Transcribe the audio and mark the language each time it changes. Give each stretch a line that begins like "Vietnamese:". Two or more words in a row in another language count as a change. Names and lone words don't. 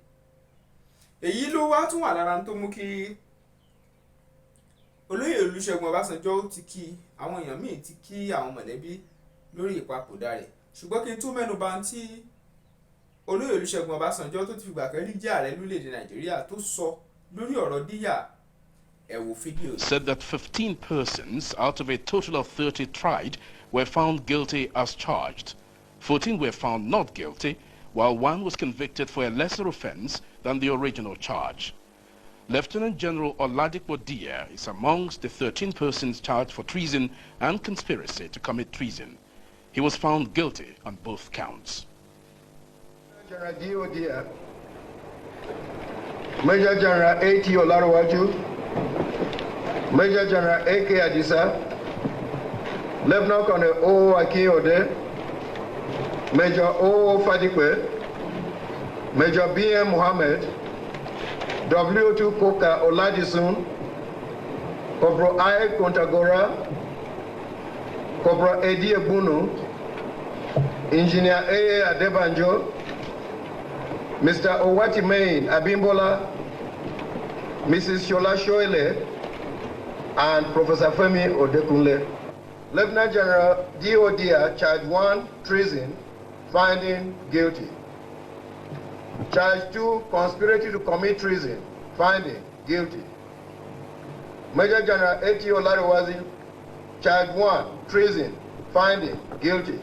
Yoruba: èyí ló wá tún wà lára tó mú kí olóyè Olúṣẹ́gun Ọbásanjọ́ ti kí àwọn èèyàn míì ti kí àwọn mọ̀lẹ́bí lórí ìpapòdà rẹ̀. ṣùgbọ́n kí n tó mẹ́nu bà tí olóyè Olúṣẹ́gun Ọbásanjọ́ tó ti fìgbà kan rí jẹ́ ààrẹ lórílẹ̀‐èdè Nàìjíríà tó sọ lórí ọ̀rọ̀ Diya, ẹ wo fídíò.
English: Said that 15 persons out of a total of 30 tried were found guilty as charged. 14 were found not guilty, while one was convicted for a lesser offense than the original charge. Lieutenant General Oladipo Diya is amongst the 13 persons charged for treason and conspiracy to commit treason. He was found guilty on both counts. General Diya, Major General A.T. Olarowaju, Major General A.K. Adisa, Lieutenant Colonel O. Akinyode, Major O. Fadikwe, Major B.M. Mohammed, W.2 Koka Oladisun, Corporal I. Kontagora, Corporal Edi Ebunu, Engineer A. Adebanjo, Mr. Owatimehin Abimbola, Mrs. Shola Shoele, and Professor Femi Odekunle. Lieutenant General D.O. Diya, Charge 1, treason, finding guilty. Charge 2, conspiracy to commit treason, finding guilty. Major General A.T. Olariwazi, Charge 1, treason, finding guilty.